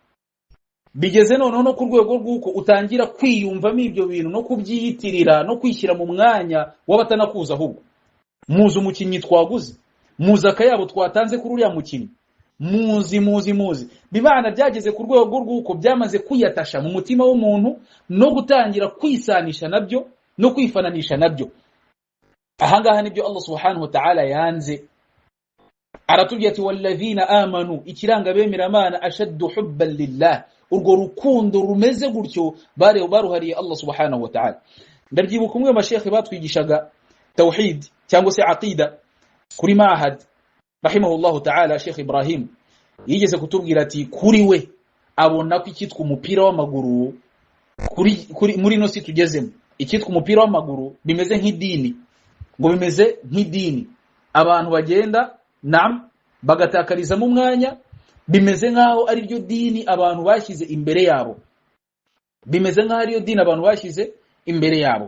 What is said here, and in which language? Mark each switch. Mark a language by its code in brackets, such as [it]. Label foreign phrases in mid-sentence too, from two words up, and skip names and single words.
[rw] Bigeze noneho no ku rwego rw'uko utangira kwiyumvamo ibyo bintu no kubyiyitirira no kwishyira mu mwanya w'abatanakuza, ahubwo muzi umukinnyi twaguze, muzi akayabo twatanze kuri uriya mukinnyi, muzi bibana byageze ku rwego rw'uko byamaze kuyatasha mu mutima w'umuntu no gutangira kwisanisha nabyo no kwifananisha nabyo. Ahangaha nibyo Allah [ar] سبحانه وتعالى [rw] yanze, aratubwiye ati [ar] والذين آمنوا, [rw] ikiranga bemeramana [ar] أشد حبا لله, [rw] urwo rukundo rumeze gutyo baruhariye Allah [ar] سبحانه وتعالى. [rw] Ndabyibuka umwe mashekhi batwigishaga tauhid cyangwa se aqida kuri Mahad [ar] رحمه الله تعالى, [rw] Sheikh Ibrahim, yigeze kutubwira ati kuri we abona ko ikitwa umupira w'amaguru kuri muri no si tugezemo, ikitwa umupira w'amaguru bimeze nk'idini, ngo bimeze nk'idini abantu bagenda bagatakariza mu mwanya, bimeze nkaho ari ryo dini abantu bashyize imbere yabo, bimeze nkaho ari ryo dini abantu bashyize imbere yabo.